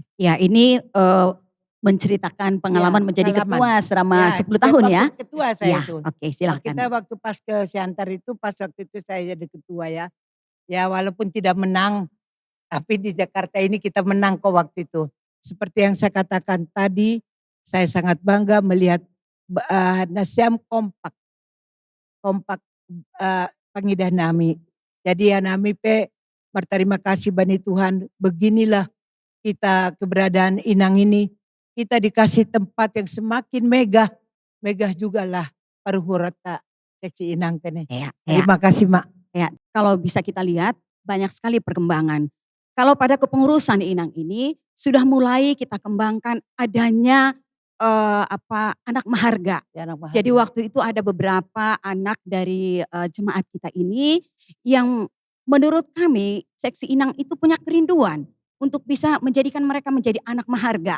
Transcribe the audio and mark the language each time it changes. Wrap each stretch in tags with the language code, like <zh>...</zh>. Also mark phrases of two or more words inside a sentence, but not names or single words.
<id>Ya, ini menceritakan pengalaman menjadi ketua selama 10 tahun ya. Ketua saya Ya, itu. oke, silakan. Kita waktu pas ke Siantar itu pas waktu itu saya jadi ketua ya. Ya walaupun tidak menang, tapi di Jakarta ini kita menang kok waktu itu. Seperti yang saya katakan tadi, saya sangat bangga melihat Nasiam kompak</id> <bts>pangidah nami.</bts> <id>Jadi ya nami berterima kasih bani Tuhan, beginilah kita keberadaan Inang ini, kita dikasih tempat yang semakin megah juga lah paruhurata seksi Inang kene. Ya, Terima kasih Mak. ya, kalau bisa kita lihat banyak sekali perkembangan. Kalau pada kepengurusan Inang ini sudah mulai kita kembangkan adanya anak maharga. Ya, anak maharga. Jadi waktu itu ada beberapa anak dari jemaat kita ini yang menurut kami seksi Inang itu punya kerinduan untuk bisa menjadikan mereka menjadi anak maharga.</id>